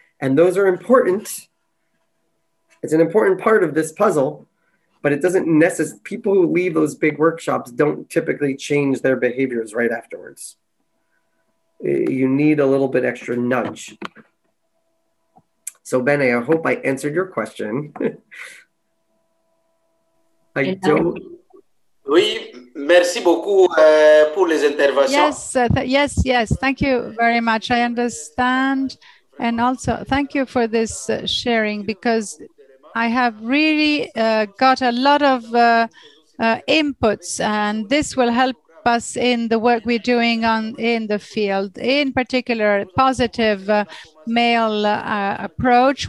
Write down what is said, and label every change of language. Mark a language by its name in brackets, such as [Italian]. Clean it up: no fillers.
[English] And those are important. It's an important part of this puzzle, but it doesn't necessarily, people who leave those big workshops don't typically change their behaviors right afterwards. You need a little bit extra nudge. So Bene, I hope I answered your question. I don't. [French] Oui, merci beaucoup pour les interventions. [English] Yes. Thank you very much. I understand. And also, thank you for this sharing, because I have really got a lot of inputs, and this will help us in the work we're doing in the field. In particular, positive male approach.